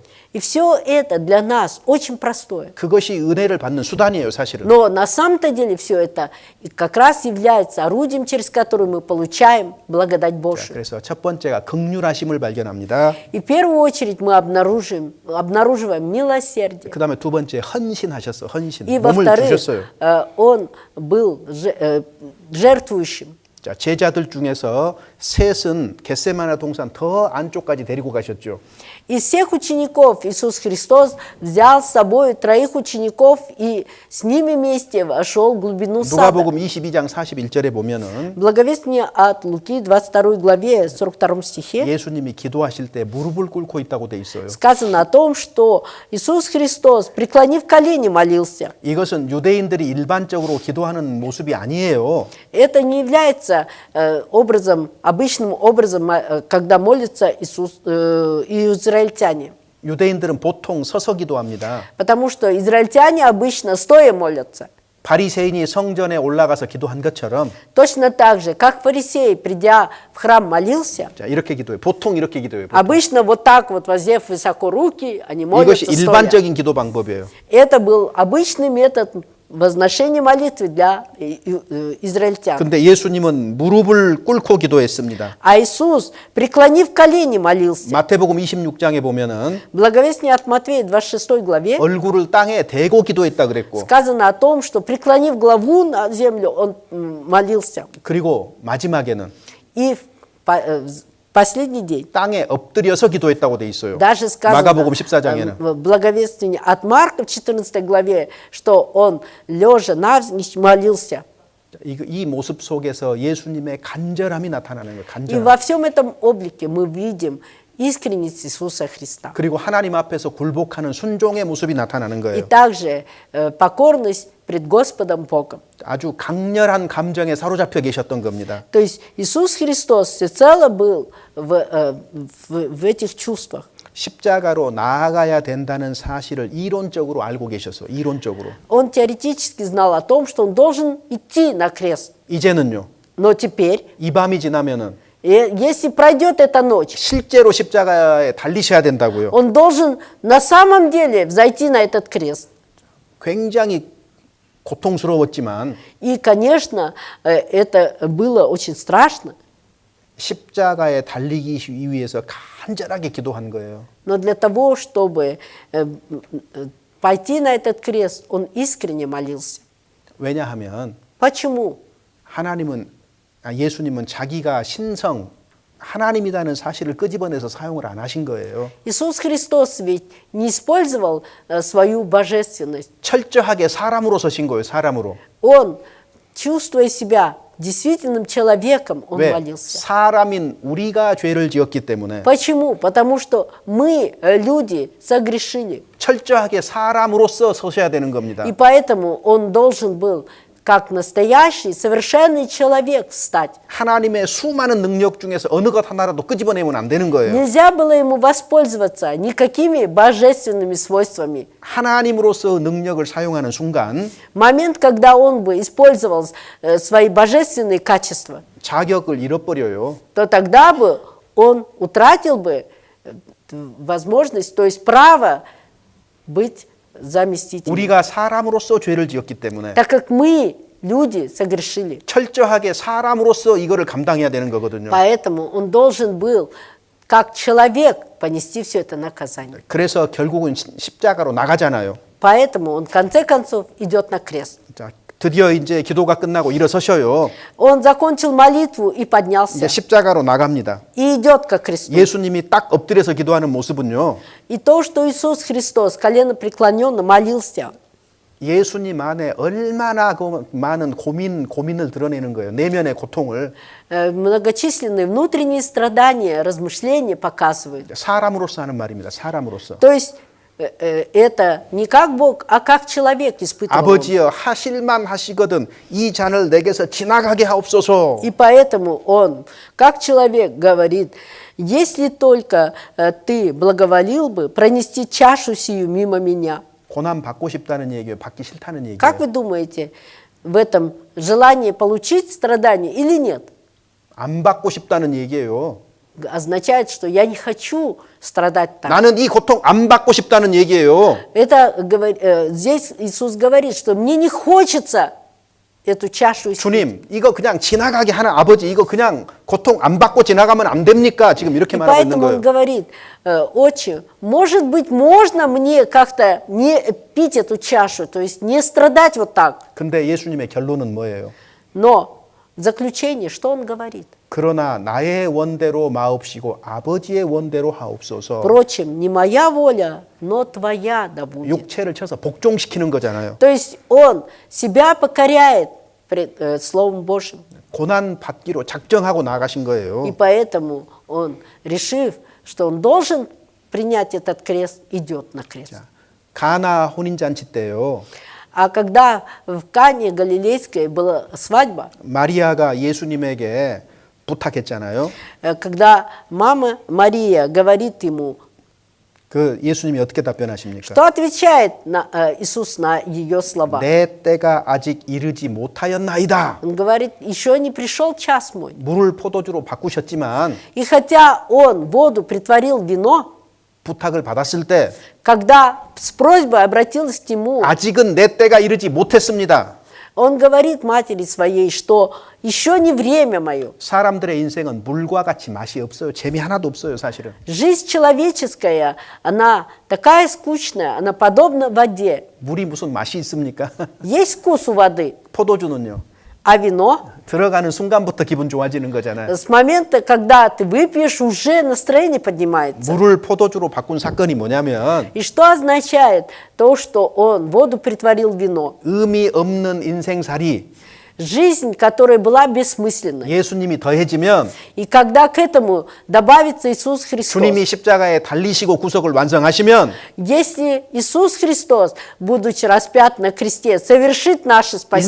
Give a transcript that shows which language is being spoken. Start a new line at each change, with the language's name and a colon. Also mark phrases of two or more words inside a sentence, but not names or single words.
Russian: И все это для нас очень простое.
Korean: 그것이 은혜를 받는 수단이에요, 사실은.
Russian: Но на самом-то деле все это как раз является орудием, через которое мы получаем благодать Божию.
Korean: 그래서 첫 번째가 긍휼하심을 발견합니다.
Russian: И в первую очередь мы обнаруживаем милосердие.
Korean: 그다음에 두 번째 헌신하셨어. 헌신.
Russian: И
Korean: 몸을
Russian: во-вторых,
Korean: 주셨어요.
Russian: он был жертвующим.
Korean: 자, 제자들 중에서 셋은 겟세마네 동산 더 안쪽까지 데리고 가셨죠.
Russian: Из всех учеников Иисус Христос взял с собой 3 учеников и с ними вместе вошел в глубину сада.
Korean: 누가복음 22장 41절에 보면은
Russian: Благовестие от Луки, 22 главе, 42 стихе,
Korean: 예수님이 기도하실 때 무릎을 꿇고 있다고 돼 있어요.
Russian: сказано о том, что Иисус Христос, преклонив колени, молился.
Korean: 이것은 유대인들이 일반적으로 기도하는 모습이 아니에요.
Russian: Это не является обычным образом, когда молятся израильтяне.
Korean: 유대인들은 보통 서서 기도합니다.
Russian: Потому что израильтяне обычно стоя молятся.
Korean: 바리새인이 성전에 올라가서 기도한 것처럼
Russian: Точно так же, как фарисей, придя в храм, молился,
Korean: 자, 이렇게 기도해요. 보통 이렇게 기도해요. 보통.
Russian: обычно вот так вот, воздев высоко руки, они молятся
Korean: 이것이
Russian: стоя.
Korean: 일반적인 기도 방법이에요.
Russian: Это был обычный метод возношения молитвы для израильтян.
Korean: 근데 예수님은 무릎을 꿇고 기도했습니다.
Russian: А Иисус, преклонив колени, молился.
Korean: 마태복음 26장에 보면은
Russian: Благовестие от Матвея, 26 главе,
Korean: 얼굴을 땅에 대고 기도했다 그랬고
Russian: сказано о том, что, преклонив главу на землю, он молился.
Korean: 그리고 마지막에는
Russian: И в последний день
Korean: 땅에 엎드려서 기도했다고 돼 있어요.
Russian: даже сказано
Korean: 마가복음 14장에는
Russian: в благовестии от Марка в 14 главе, что он, лежа навзничь, молился.
Korean: 이 모습 속에서 예수님의 간절함이 나타나는 거예요.
Russian: И
Korean: 간절함.
Russian: во всем этом облике мы видим искренность Иисуса Христа.
Korean: 그리고 하나님 앞에서 굴복하는 순종의 모습이 나타나는
Russian: И
Korean: 거예요.
Russian: также покорность пред Господом Богом.
Korean: 아주 강렬한 감정에 사로잡혀 계셨던 겁니다.
Russian: То есть Иисус Христос всецело был в этих чувствах.
Korean: 십자가로 나아가야 된다는 사실을 이론적으로 알고 계셨어요. 이론적으로.
Russian: Он теоретически знал о том, что он должен идти на крест.
Korean: 이제는요.
Russian: Но теперь,
Korean: 이 밤이 지나면은
Russian: если пройдет эта ночь,
Korean: 실제로 십자가에 달리셔야 된다고요.
Russian: он должен на самом деле взойти на этот крест.
Korean: 굉장히 고통스러웠지만
Russian: И, конечно, это было очень страшно,
Korean: 십자가에 달리기 위해서 간절하게 기도한 거예요.
Russian: но для того, чтобы пойти на этот крест, он искренне молился.
Korean: 왜냐하면
Russian: Почему?
Korean: 예수님은 자기가 신성 하나님이라는 사실을 끄집어내서 사용을 안 하신 거예요.
Russian: Иисус Христос ведь не использовал свою божественность.
Korean: 철저하게 사람으로 서신 거예요. 사람으로.
Russian: Он, чувствуя себя действительным человеком он
Korean: 왜?
Russian: молился.
Korean: 사람인 우리가 죄를 지었기 때문에
Russian: Почему? Потому что мы, люди, согрешили.
Korean: 철저하게 사람으로서 서셔야 되는 겁니다.
Russian: И поэтому он должен был, как настоящий, совершенный человек, встать.
Korean: 하나님의 수많은 능력 중에서 어느 것 하나라도 끄집어내면 안 되는 거예요.
Russian: Нельзя было ему воспользоваться никакими божественными свойствами.
Korean: 하나님으로서 능력을 사용하는 순간
Russian: Момент, когда он бы использовал свои божественные качества,
Korean: 자격을 잃어버려요.
Russian: то тогда бы он утратил бы возможность, то есть право быть заместителем.
Korean: 우리가 사람으로서 죄를 지었기 때문에
Russian: Так как мы, люди, согрешили.
Korean: 철저하게 사람으로서 이거를 감당해야 되는 거거든요.
Russian: Поэтому он должен был, как человек, понести все это наказание.
Korean: 그래서 결국은 십자가로 나가잖아요.
Russian: Поэтому он, в конце концов, идет на крест.
Korean: 자, 드디어 이제 기도가 끝나고 일어서셔요.
Russian: Он закончил молитву и
Korean: 이제
Russian: поднялся.
Korean: 십자가로 나갑니다.
Russian: И идет ко кресту.
Korean: 예수님이 딱 엎드려서 기도하는 모습은요.
Russian: И то, что Иисус Христос колено преклоненно молился,
Korean: 예수님 안에 얼마나 많은 고민을 드러내는 거예요. 내면의 고통을.
Russian: многочисленные внутренние страдания, размышления показывают.
Korean: 사람으로서 하는 말입니다. 사람으로서.
Russian: То есть это не как Бог, а как человек испытывал.
Korean: 아버지여 하실만 하시거든 이 잔을 내게서 지나가게 하옵소서.
Russian: И поэтому он, как человек, говорит, если только ты благоволил бы пронести чашу сию мимо меня.
Korean: 고난 받고 싶다는 얘기예요. 받기 싫다는 얘기예요.
Russian: Как вы думаете, в этом желание получить страдания или нет?
Korean: 안 받고 싶다는 얘기예요.
Russian: Означает, что я не хочу страдать так.
Korean: 나는 이 고통 안 받고 싶다는 얘기예요.
Russian: Это, здесь Иисус говорит, что мне не хочется эту чашу испить.
Korean: 주님, 이거 그냥 지나가게 하는 아버지, 이거 그냥 고통 안 받고 지나가면 안 됩니까? 지금 이렇게
Russian: И
Korean: 말하고 있는
Russian: поэтому он
Korean: 거예요.
Russian: говорит, отче, может быть, можно мне как-то не пить эту чашу, то есть не страдать вот так.
Korean: 근데 예수님의 결론은 뭐예요?
Russian: Но в заключение, что он говорит?
Korean: 그러나 나의 원대로 마옵시고 아버지의 원대로 하옵소서.
Russian: Впрочем, не моя воля, но твоя да будет.
Korean: 육체를 쳐서 복종시키는 거잖아요.
Russian: То есть он себя покоряет пред Словом Божьим.
Korean: 고난 받기로 작정하고 나가신 거예요.
Russian: И поэтому он, решив, что он должен принять этот крест, идет на крест.
Korean: 가나 혼인잔치 때요.
Russian: А когда в Кане Галилейской была свадьба,
Korean: 마리아가 예수님에게 부탁했잖아요.
Russian: когда мама Мария говорит ему,
Korean: 그 예수님이 어떻게 답변하십니까?
Russian: что отвечает Иисус на ее слова?
Korean: 내 때가 아직 이르지 못하였나이다.
Russian: Он говорит, еще не пришел час мой.
Korean: 물을 포도주로 바꾸셨지만
Russian: И хотя он воду притворил в вино,
Korean: 부탁을 받았을 때
Russian: когда с просьбой обратилась к нему,
Korean: 아직은 내 때가 이르지 못했습니다.
Russian: он говорит матери своей, что еще не время мое.
Korean: 사람들의 인생은 물과 같이 맛이 없어요. 재미 하나도 없어요, 사실은.
Russian: Жизнь человеческая, она такая скучная, она подобна воде.
Korean: 물이 무슨 맛이 있습니까?
Russian: Есть вкус у воды,
Korean: 포도주는요.
Russian: а вино
Korean: 들어가는 순간부터 기분 좋아지는 거잖아요.
Russian: с момента, когда ты выпьешь, уже настроение поднимается.
Korean: 물을 포도주로 바꾼 사건이 뭐냐면
Russian: И что означает то, что он воду притворил в вино?
Korean: 의미 없는 인생살이
Russian: Жизнь, которая была бессмысленной.
Korean: 예수님이 더해지면
Russian: И когда к этому добавится Иисус Христос,
Korean: 주님이 십자가에 달리시고 구속을 완성하시면
Russian: если Иисус Христос, будучи распят на кресте, совершит наше спасение,